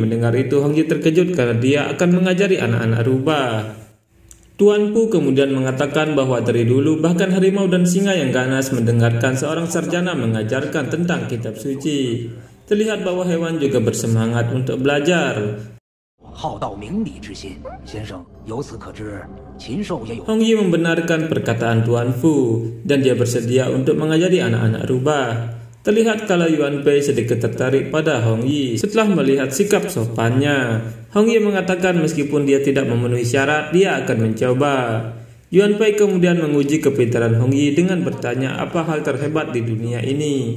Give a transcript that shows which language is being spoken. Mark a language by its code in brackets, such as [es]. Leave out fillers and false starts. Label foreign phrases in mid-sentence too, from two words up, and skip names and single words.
[id] Mendengar itu, Hong Yi terkejut karena dia akan mengajari anak-anak rubah. Tuan Pu kemudian mengatakan bahwa dari dulu bahkan harimau dan singa yang ganas mendengarkan seorang sarjana mengajarkan tentang kitab suci. Terlihat bahwa hewan juga bersemangat untuk belajar. [zh] 好道明理之心。先生，由此可知，禽兽也有。 [id] Hong Yi membenarkan perkataan Tuan Fu dan dia bersedia untuk mengajari anak-anak rubah. Terlihat kalau Yuan Pei sedikit tertarik pada Hong Yi setelah melihat sikap sopannya. Hong Yi mengatakan meskipun dia tidak memenuhi syarat, dia akan mencoba. Yuan Pei kemudian menguji kepintaran Hong Yi dengan bertanya apa hal terhebat di dunia ini.